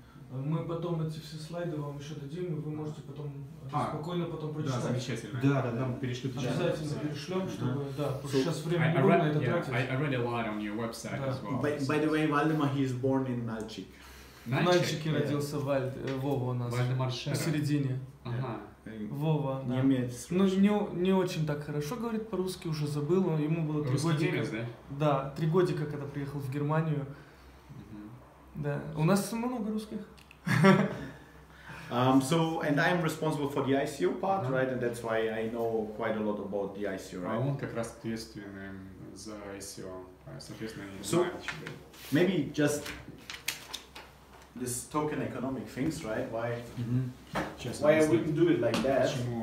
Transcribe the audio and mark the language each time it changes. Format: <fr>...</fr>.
<ru>Мы потом эти все слайды вам еще дадим, и вы можете потом спокойно потом прочитать. Да, замечательно. Да. Нам перешлют. Обязательно перешлем, чтобы, да, потому что сейчас время не будет на это тратить.</ru> <en>I read a lot on your website as well. By the way, Valdemar, he is born in Nalchik.</en> <ru>В Нальчике родился Вова у нас. Посередине. Ага. Вова, да. Немец. Ну, не очень так хорошо говорит по-русски, уже забыл. Ему было 3 годика. Да, 3 годика, когда приехал в Германию. Да. У нас много русских.</ru> <en>So, and I'm responsible for the ICO part, right? And that's why I know quite a lot about the ICO, right?</en> <ru>Он как раз ответственный за ICO, соответственно,</ru> <en>So, maybe just this token economic things, right? Why I wouldn't do it like that?</en>